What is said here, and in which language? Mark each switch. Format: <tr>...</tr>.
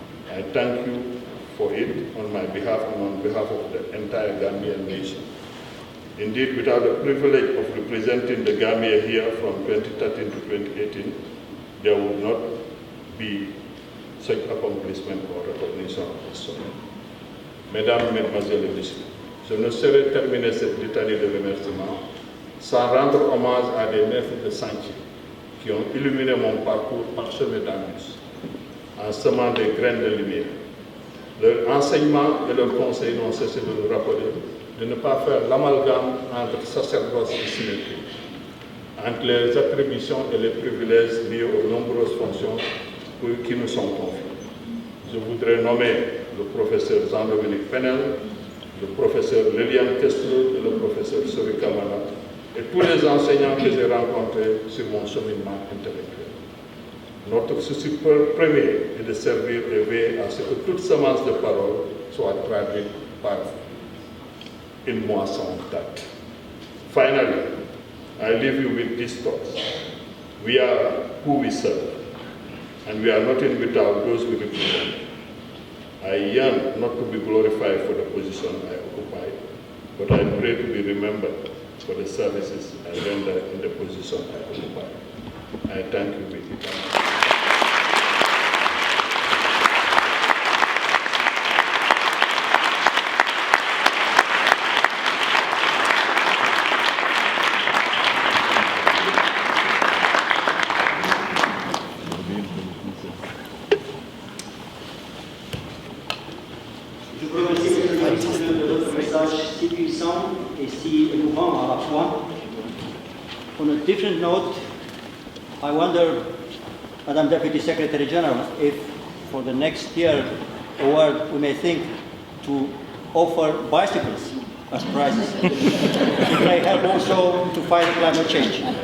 <en>I thank you for it on my behalf and on behalf of the entire Gambian nation. Indeed, without the privilege of representing the Gambia here from 2013 to 2018, there would not be such accomplishment or recognition of this summit.</en> <fr>Mesdames, Mesdemoiselles et Messieurs, je ne saurais terminer cette litanie de remerciements sans rendre hommage à des maîtres de chantier qui ont illuminé mon parcours parsemé d'embûches, en semant des graines de lumière. Leurs enseignements et leurs conseils n'ont cessé de nous rappeler de ne pas faire l'amalgame entre sacerdoce et symétrie, entre les attributions et les privilèges liés aux nombreuses fonctions qui nous sont confiées. Je voudrais nommer le professeur Jean-Dominique Penel, le professeur Liliane Kessler et le professeur Sovi Kamara, et tous les enseignants que j'ai rencontrés sur mon cheminement intellectuel. Notre souci premier est de servir et veiller à ce que toute semence de parole soit traduite par une moisson date.</fr> <en>Finally, I leave you with these thoughts. We are who we serve, and we are nothing without those we represent. I yearn not to be glorified for the position I occupy, but I pray to be remembered for the services I render in the position I occupy. I thank you, Vicky.</en> <fr>Je vous remercie de votre message si puissant et si émouvant à la fois.</fr> <en>On a different note, I wonder, Madam Deputy Secretary General, if for the next year award we may think to offer bicycles as prizes. It may help also to fight climate change.</en>